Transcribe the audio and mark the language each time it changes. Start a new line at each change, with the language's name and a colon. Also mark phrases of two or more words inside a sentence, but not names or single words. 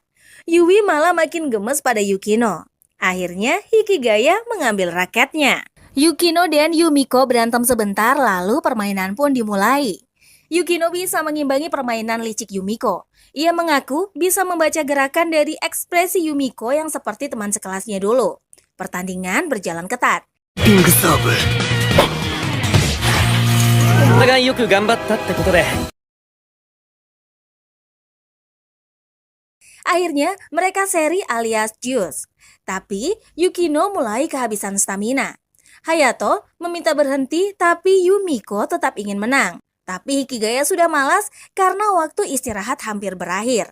Indonesian: Yui malah makin gemes pada Yukino. Akhirnya Hikigaya mengambil raketnya. Yukino dan Yumiko berantem sebentar lalu permainan pun dimulai. Yukino bisa mengimbangi permainan licik Yumiko. Ia mengaku bisa membaca gerakan dari ekspresi Yumiko yang seperti teman sekelasnya dulu. Pertandingan berjalan ketat.
Japanese: リングサーブお互いよく頑張ったってことで
Indonesian: Akhirnya mereka seri alias Juice. Tapi Yukino mulai kehabisan stamina. Hayato meminta berhenti tapi Yumiko tetap ingin menang. Tapi Hikigaya sudah malas karena waktu istirahat hampir berakhir.